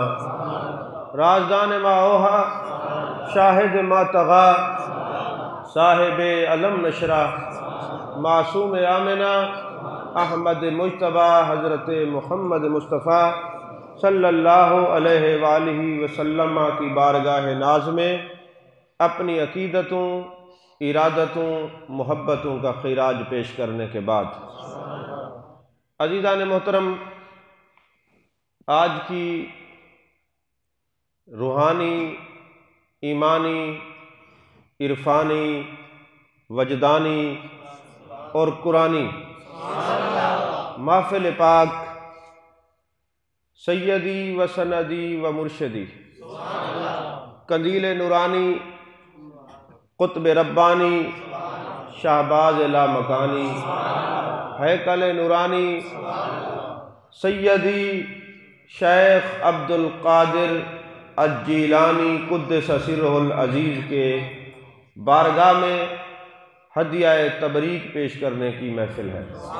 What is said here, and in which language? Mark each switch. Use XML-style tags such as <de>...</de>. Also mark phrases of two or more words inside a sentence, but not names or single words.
<ur>رازدان ما اوہا، شاہد ما طغا، صاحب علم نشرہ، معصوم آمنہ، احمد مجتبیٰ، حضرت محمد مصطفیٰ</ur> <ar>صلی اللہ علیہ وآلہ وسلم</ar> <ur>کی بارگاہ ناز میں اپنی عقیدتوں، ارادتوں، محبتوں کا خراج پیش کرنے کے بعد، عزیزان محترم، آج کی روحانی، ایمانی، عرفانی، وجدانی اور قرآنی محفل پاک سیدی و سندی و مرشدی، قندیل نورانی، قطب ربانی، شہباز لامکانی، ہیکل نورانی، سیدی شیخ عبد القادر الجیلانی</ur> <ar>قدس سرہ العزیز</ar> <ur>کے بارگاہ میں ہدیہ تبریک پیش کرنے کی محفل ہے.</ur>